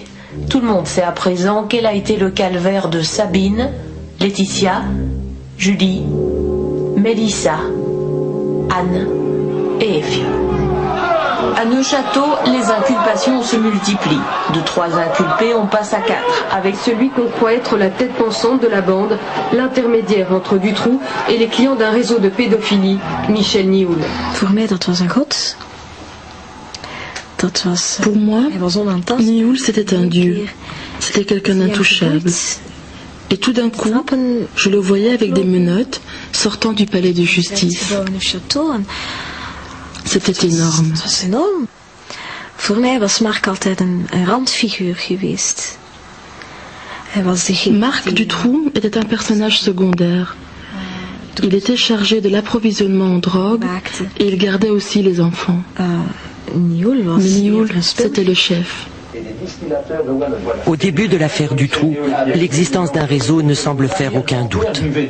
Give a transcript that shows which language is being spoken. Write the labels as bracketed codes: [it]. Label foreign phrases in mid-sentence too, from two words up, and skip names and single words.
[fr] Tout le monde sait à présent quel a été le calvaire de Sabine, Laetitia, Julie, Mélissa, Anne et Effieux. À Neuchâteau, les inculpations se multiplient. De 3 inculpés, on passe à 4. Avec celui qu'on croit être la tête pensante de la bande, l'intermédiaire entre Dutroux et les clients d'un réseau de pédophilie, Michel Nioul. [nl] Voor mij dat was een god. [fr] Pour moi, Nioul c'était un dieu, c'était quelqu'un d'intouchable. Et tout d'un coup, je le voyais avec des menottes sortant du palais de justice. C'était énorme. [nl] Voor mij was Marc altijd een randfiguur geweest. [fr] Marc Dutroux était un personnage secondaire. Il était chargé de l'approvisionnement en drogue et il gardait aussi les enfants. Mais Nioul, c'était le chef. Au début de l'affaire Dutroux, l'existence d'un réseau ne semble faire aucun doute.